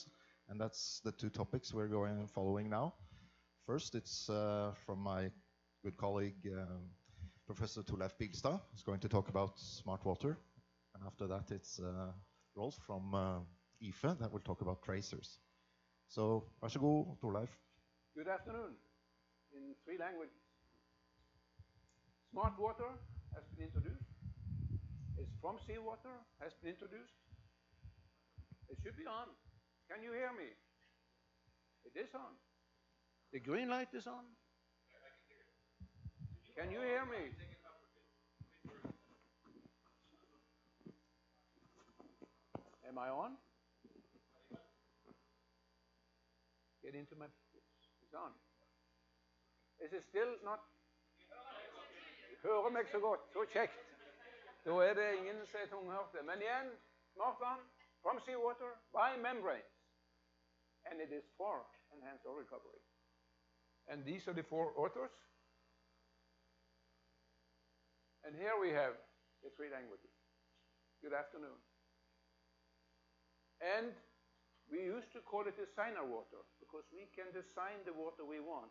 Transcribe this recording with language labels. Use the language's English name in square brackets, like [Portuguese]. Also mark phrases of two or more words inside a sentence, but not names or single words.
[English] And that's the two topics we're following now. First, it's from my good colleague, Professor Torleif Bygstad, who's going to talk about smart water. And after that, it's Rolf from IFE that will talk about tracers. So, [Norwegian] vær så god, Torleif. [English] Good afternoon, in 3 languages. Smart water has been introduced. It's from seawater, has been introduced. It should be on. Can you hear me? It is on. The green light is on. Can you hear me? Am I on? Get into my... It's on. Is it still not... [Norwegian] Hører meg så godt, så kjekt. Da det ingen som tunghørte. Men igjen, smartvann, [English] from seawater, by membranes. And it is for enhanced oil recovery. And these are the 4 authors. And here we have the 3 languages. Good afternoon. And we used to call it designer water, because we can design the water we want.